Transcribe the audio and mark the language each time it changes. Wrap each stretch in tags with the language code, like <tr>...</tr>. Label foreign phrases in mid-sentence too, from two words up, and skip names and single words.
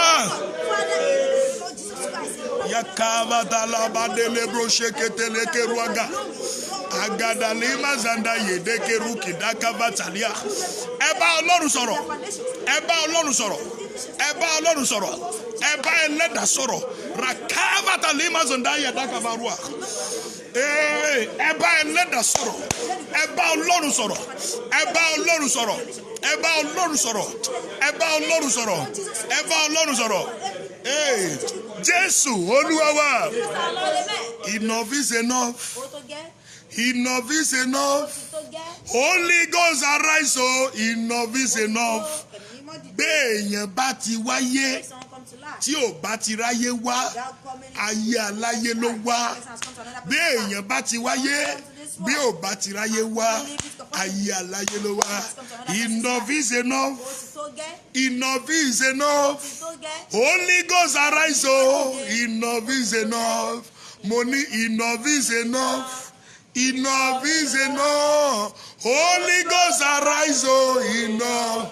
<yo>Yakava dalaba delebro sheketele keruaga. Agadalima zanda yede keruki dakava talia. Ẹ bá Ọlọ́run sọ̀rọ̀. Ẹ bá Ọlọ́run sọ̀rọ̀. Ẹ bá Ọlọ́run sọ̀rọ̀. Ẹ bá Ẹlẹ́dàá sọ̀rọ̀. Rakava talima zanda yada kavarua. Ẹ bá Ẹlẹ́dàá sọ̀rọ̀. Ẹ bá Ọlọ́run sọ̀rọ̀. Ẹ bá Ọlọ́run sọ̀rọ̀. Ẹ bá Ọlọ́run sọ̀rọ̀. Ẹ bá Ọlọ́run sọ̀rọ̀. Ẹ bá Ọlọ́run sọ̀rọ̀. Jésù Olúwa wa.</yo> <en>Enough is enough. Enough is enough. Holy Ghost arise, oh, enough is enough.</en> <yo>Béèyàn bá ti wáyé tí ò bá ti ráyé wá, ayé aláyé ló wá. Béèyàn bá ti wáyé bí ò bá ti ráyé wá, ayé aláyé ló wá.</yo> <en>Enough is enough. Enough is enough. Holy Ghost arise, oh, enough is enough. Money, enough is enough. Enough is enough. Holy Ghost arise, oh, enough.</en>